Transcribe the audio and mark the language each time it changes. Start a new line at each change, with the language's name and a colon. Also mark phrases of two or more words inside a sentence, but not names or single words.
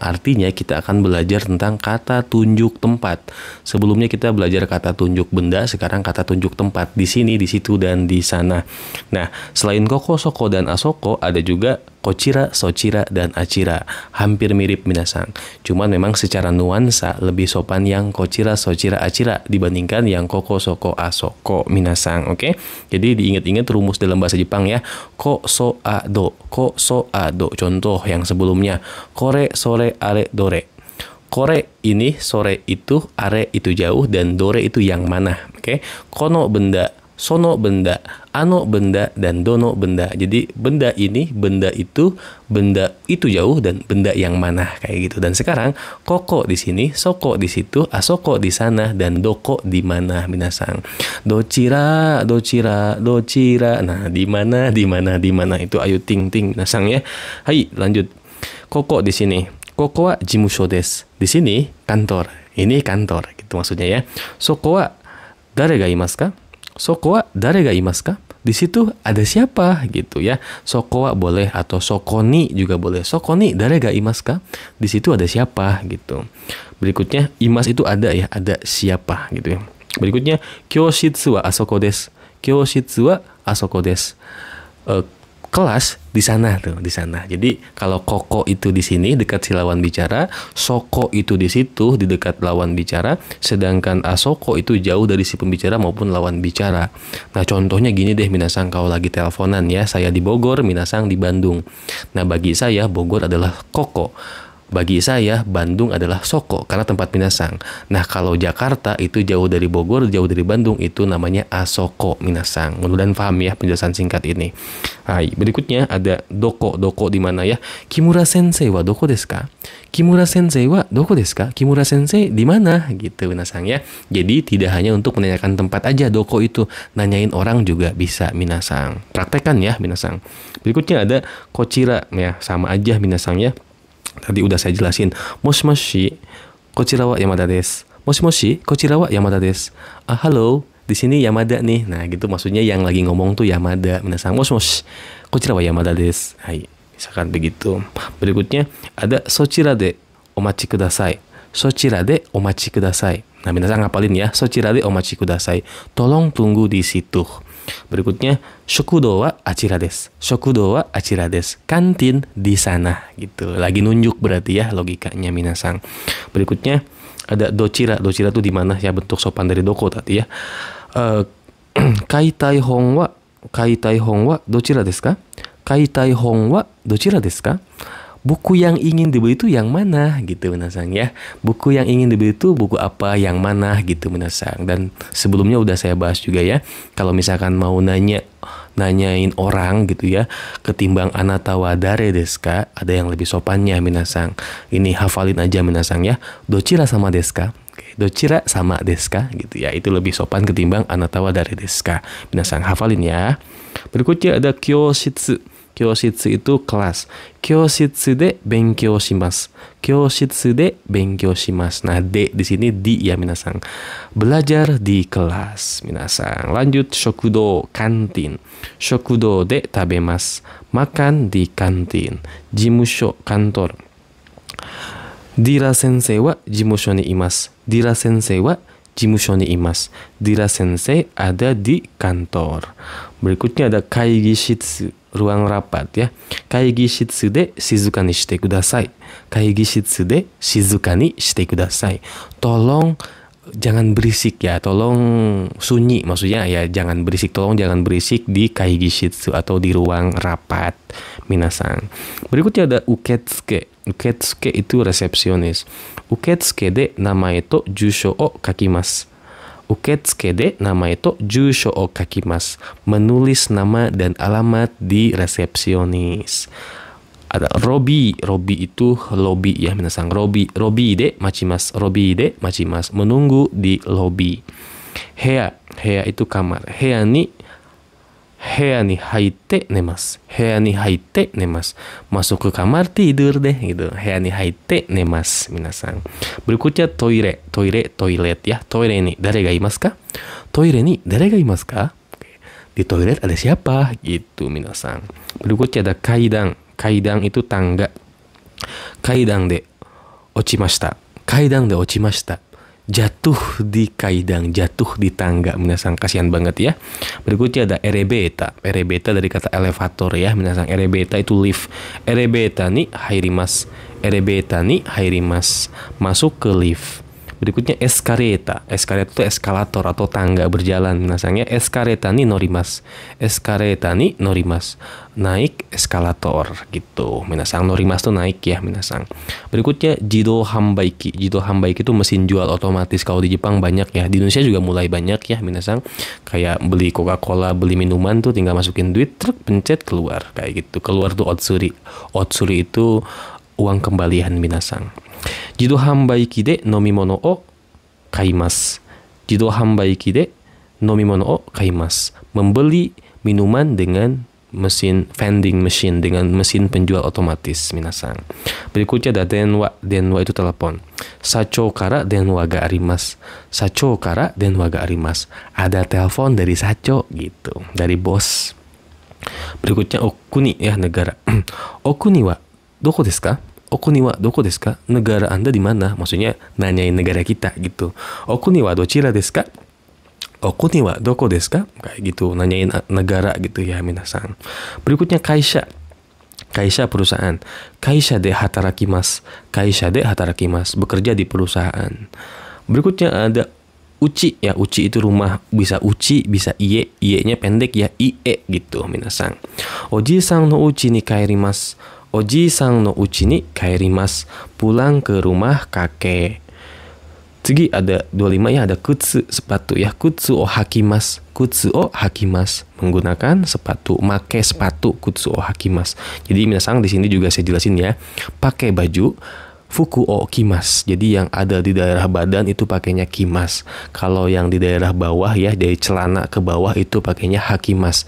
Indonesian: Artinya kita akan belajar tentang kata tunjuk tempat. Sebelumnya kita belajar kata tunjuk benda, sekarang kata tunjuk tempat. Di sini, di situ, dan di sana. Nah, selain
Japanese: ここ、そこ,
Indonesian: dan asoko, ada juga
Japanese: こちら、そちら,
Indonesian: dan achira. Hampir mirip minasan. Cuman memang secara nuansa lebih sopan yang
Japanese: こちら、そちら、あちら
Indonesian: dibandingkan yang
Japanese: ここ、そこ、あそこ みなさん.
Indonesian: Oke? Jadi diingat-ingat rumus dalam bahasa Jepang ya.
Japanese: こ、そ、あ、ど。こ、そ、あ、ど.
Indonesian: Contoh yang sebelumnya.
Japanese: これ、それ、あれ、どれ.
Indonesian: Kore ini, sore itu, are itu jauh, dan dore itu yang mana. Oke? Kono benda, sono benda, ano benda, dan dono benda. Jadi benda ini, benda itu jauh, dan benda yang mana kayak gitu. Dan sekarang koko di sini, soko di situ, asoko di sana, dan doko di mana minasang.
Japanese: どちら、どちら、どちら.
Indonesian: Nah, di mana, di mana, di mana itu ayo ting ting minasang ya. Hai, lanjut. Koko di sini.
Japanese: ここは事務所です.
Indonesian: Di sini kantor. Ini kantor gitu maksudnya ya.
Japanese: そこは誰がいますか？そこは誰がいますか?
Indonesian: Di situ ada siapa gitu ya.
Japanese: そこは
Indonesian: boleh atau sokoni juga boleh.
Japanese: そこに誰がいますか?
Indonesian: Di situ ada siapa gitu. Berikutnya imas itu ada ya, ada siapa gitu ya.
Japanese: Berikutnya 教室はあそこです。教室はあそこです.
Indonesian: Kelas di sana tuh, di sana. Jadi kalau koko itu di sini dekat si lawan bicara, soko itu di situ di dekat lawan bicara, sedangkan asoko itu jauh dari si pembicara maupun lawan bicara. Nah, contohnya gini deh minasang, kalau lagi teleponan ya, saya di Bogor, minasang di Bandung. Nah, bagi saya Bogor adalah koko. Bagi saya Bandung adalah soko karena tempat minasang. Nah, kalau Jakarta itu jauh dari Bogor, jauh dari Bandung, itu namanya asoko minasang. Mudah-mudahan paham ya penjelasan singkat ini. Hai, berikutnya ada doko. Doko di mana ya?
Japanese: 木村先生はどこですか？木村先生はどこですか?
Indonesian: Kimura sensei di mana? Gitu minasang ya. Jadi tidak hanya untuk menanyakan tempat aja doko itu, nanyain orang juga bisa minasang. Praktekkan ya minasang. Berikutnya ada kochira ya, sama aja minasang ya. Tadi udah saya jelasin.
Japanese: もし、こちらは山田です。もし、こちらは山田です.
Indonesian: Halo, di sini Yamada nih. Nah, gitu maksudnya yang lagi ngomong tuh Yamada.
Japanese: みなさん、もし、こちらは山田です.
Indonesian: Hai, misalkan begitu. Berikutnya ada
Japanese: そちらでお待ちください. そちらでお待ちください.
Indonesian: Nah, minasan ngapalin ya.
Japanese: そちらでお待ちください.
Indonesian: Tolong tunggu di situ. Berikutnya,
Japanese: 食堂はあちらです。食堂はあちらです.
Indonesian: Kantin di sana gitu. Lagi nunjuk berarti ya logikanya minasang. Berikutnya ada docira. Docira tuh di mana ya, bentuk sopan dari doko tadi ya.
Japanese: 買いたい本はどちらですか? 買いたい本はどちらですか?
Indonesian: Buku yang ingin dibeli itu yang mana gitu minasang ya. Buku yang ingin dibeli itu buku apa, yang mana gitu minasang. Dan sebelumnya udah saya bahas juga ya, kalau misalkan mau nanyain orang gitu ya, ketimbang
Japanese: あなたは誰ですか,
Indonesian: ada yang lebih sopannya minasang. Ini hafalin aja minasang ya.
Japanese: どちら様ですか？どちら様ですか
Indonesian: gitu ya. Itu lebih sopan ketimbang
Japanese: あなたは誰ですか.
Indonesian: Minasang hafalin ya. Berikutnya ada kyoshitsu. Kyoshitsu itu kelas.
Japanese: 教室で勉強します。教室で勉強します.
Indonesian: Nah, de di sini di ya minasang. Belajar di kelas minasang. Lanjut, shokudo, kantin.
Japanese: 食堂で食べます.
Indonesian: Makan di kantin. Jimusho, kantor.
Japanese: Dira先生は事務所にいます. Dira先生は事務所にいます. Dira sensei
Indonesian: ada di kantor. Berikutnya ada kaigishitsu, ruang rapat ya.
Japanese: 会議室で静かにしてください。会議室で静かにしてください.
Indonesian: Tolong jangan berisik ya, tolong sunyi maksudnya ya, jangan berisik, tolong jangan berisik di kaigishitsu atau di ruang rapat minasang. Berikutnya ada uketsuke. Uketsuke itu resepsionis.
Japanese: 受付で名前と住所を書きます. 受付で名前と住所を書きます.
Indonesian: Menulis nama dan alamat di resepsionis. Ada robi. Robi itu lobby ya minasang.
Japanese: ロビーで待ちます。ロビーで待ちます.
Indonesian: Menunggu di lobby. Hea. Hea itu kamar.
Japanese: 部屋に入って寝ます. 部屋に入って寝ます.
Indonesian: Masuk ke kamar tidur deh gitu.
Japanese: 部屋に入って寝ます みなさん.
Indonesian: Berikutnya toire. Toilet ya.
Japanese: トイレに誰がいますか？トイレに誰がいますか?
Indonesian: Di toilet ada siapa? Gitu minasang. Berikutnya ada kaidang. Kaidang itu tangga.
Japanese: 階段で落ちました。階段で落ちました.
Indonesian: Jatuh di kaidang, jatuh di tangga. Minasang, kasihan banget ya. Berikutnya ada erebeta. Erebeta dari kata elevator ya. Minasang, erebeta itu lift.
Japanese: エレベーターに入ります。エレベーターに入ります.
Indonesian: Masuk ke lift. Berikutnya eskareta. Eskareta itu eskalator atau tangga berjalan.
Japanese: みなさん エスカレーターに乗ります. エスカレーターに乗ります.
Indonesian: Naik eskalator gitu. Minasang, norimasu itu naik ya minasang. Berikutnya
Japanese: 自動販売機. 自動販売機
Indonesian: itu mesin jual otomatis. Kalau di Jepang banyak ya. Di Indonesia juga mulai banyak ya minasang. Kayak beli Coca-Cola, beli minuman tuh tinggal masukin duit, truk pencet keluar. Kayak gitu. Keluar tuh otsuri. Otsuri itu uang kembalian minasang.
Japanese: 自動販売機で飲み物を買います. 自動販売機で飲み物を買います.
Indonesian: Membeli minuman dengan mesin
English: vending machine,
Indonesian: dengan mesin penjual otomatis minasang. Berikutnya ada denwa. Denwa itu telepon.
Japanese: 社長から電話があります。社長から電話があります.
Indonesian: Ada telepon dari sacho gitu, dari bos. Berikutnya okuni ya, negara.
Japanese: お国はどこですか？お国はどこですか?
Indonesian: Negara Anda di mana? Maksudnya nanyain negara kita gitu.
Japanese: お国はどちらですか？お国はどこですか?
Indonesian: Kayak gitu, nanyain negara gitu ya minasang. Berikutnya kaisha. Kaisha perusahaan.
Japanese: 会社で働きます. 会社で働きます.
Indonesian: Bekerja di perusahaan. Berikutnya ada uchi ya. Uchi itu rumah. Bisa uchi, bisa ie. Ie-nya pendek ya, ie gitu minasang.
Japanese: おじさんの家に帰ります。おじさんの家に帰ります.
Indonesian: Pulang ke rumah kakek. 次ada 25 ya, ada kutsu, sepatu ya.
Japanese: 靴を履きます。靴を履きます.
Indonesian: Menggunakan sepatu, make sepatu,
Japanese: 靴を履きます.
Indonesian: Jadi minasang di sini juga saya jelasin ya. Pakai baju
Japanese: 服を着ます.
Indonesian: Jadi yang ada di daerah badan itu pakainya kimas. Kalau yang di daerah bawah ya, dari celana ke bawah itu pakainya hakimas.